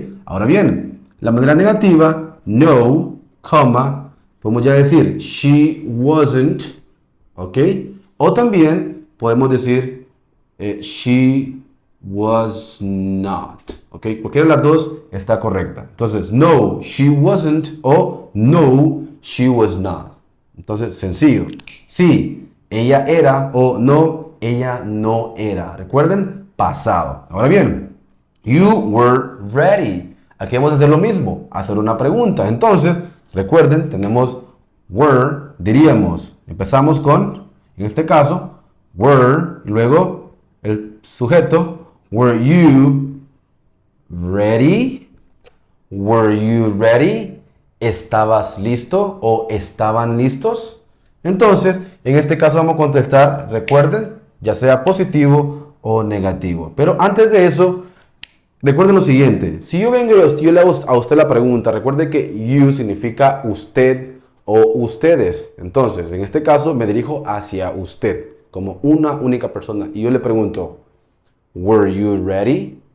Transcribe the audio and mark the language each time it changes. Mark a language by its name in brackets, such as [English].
[Spanish] Ahora bien, la manera negativa, no, coma, podemos ya decir [English] she wasn't. [Spanish] ¿Ok? O también podemos decir [English] she was not. [Spanish] ¿Ok? Cualquiera de las dos está correcta. Entonces, [English] no, she wasn't o no, she was not. [Spanish] Entonces, sencillo. Sí, ella era o no, ella no era. Recuerden, pasado. Ahora bien, [English] you were ready. [Spanish] Aquí vamos a hacer lo mismo, hacer una pregunta. Entonces, recuerden, tenemos were, diríamos, empezamos con, en este caso, were, y luego el sujeto, [English] were you ready? Were you ready? [Spanish] ¿Estabas listo o estaban listos? Entonces, en este caso vamos a contestar, recuerden, ya sea positivo o negativo. Pero antes de eso, recuerden lo siguiente. Si yo vengo y yo le hago a usted la pregunta, recuerde que you significa usted o ustedes. Entonces, en este caso me dirijo hacia usted, como una única persona. Y yo le pregunto, [English] were you ready?